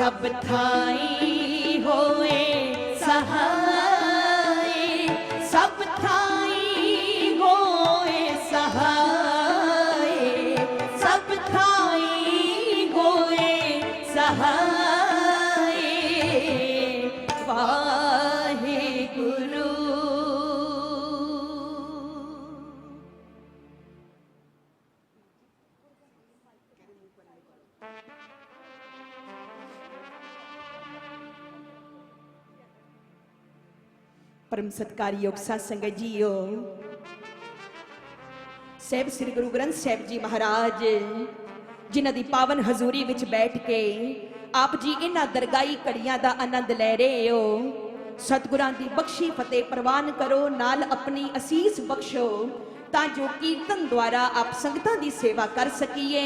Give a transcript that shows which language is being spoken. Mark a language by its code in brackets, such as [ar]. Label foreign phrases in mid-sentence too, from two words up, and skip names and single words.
[pa] ਥਾਈਂ ਹੋਇ ਸਹਾਇ, ਸਭ ਥਾਈਂ ਹੋਇ ਸਹਾਇ, ਸਭ ਥਾਈਂ ਹੋਇ ਸਹਾਇ, ਵਾਹਿ ਗੁਰੂ। ਪਰਮ ਸਤਿਕਾਰਯੋਗ ਸਾਧ ਸੰਗਤ ਜੀਓ, ਸਾਹਿਬ ਸ੍ਰੀ ਗੁਰੂ ਗ੍ਰੰਥ ਸਾਹਿਬ ਜੀ ਮਹਾਰਾਜ ਜਿਨ੍ਹਾਂ ਦੀ ਪਾਵਨ ਹਜ਼ੂਰੀ ਵਿੱਚ ਬੈਠ ਕੇ ਆਪ ਜੀ ਇਹਨਾਂ ਦਰਗਾਹੀ ਘੜੀਆਂ ਦਾ ਆਨੰਦ ਲੈ ਰਹੇ ਹੋ। ਸਤਿਗੁਰਾਂ ਦੀ ਬਖਸ਼ੀ ਫਤਿਹ ਪ੍ਰਵਾਨ ਕਰੋ, ਨਾਲ ਆਪਣੀ ਅਸੀਸ ਬਖਸ਼ੋ ਤਾਂ ਜੋ ਕੀਰਤਨ ਦੁਆਰਾ ਆਪ ਸੰਗਤਾਂ ਦੀ ਸੇਵਾ ਕਰ ਸਕੀਏ।